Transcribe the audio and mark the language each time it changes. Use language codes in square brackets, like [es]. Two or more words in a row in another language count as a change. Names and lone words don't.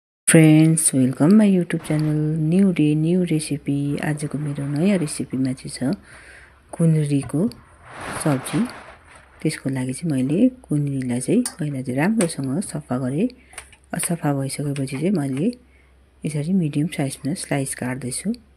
[en] friends welcome my YouTube channel new day new recipe. [ne] आज को मेरो नयाँ रेसिपीमा चाहिँ छ कुन्द्रीको सब्जी। त्यसको लागि चाहिँ मैले कुन्द्रीलाई चाहिँ पहिला चाहिँ राम्रोसँग सफा गरेँ। सफा भइसकेपछि चाहिँ मैले यसरी [en] medium size [ne] स्लाइस काट्दैछु।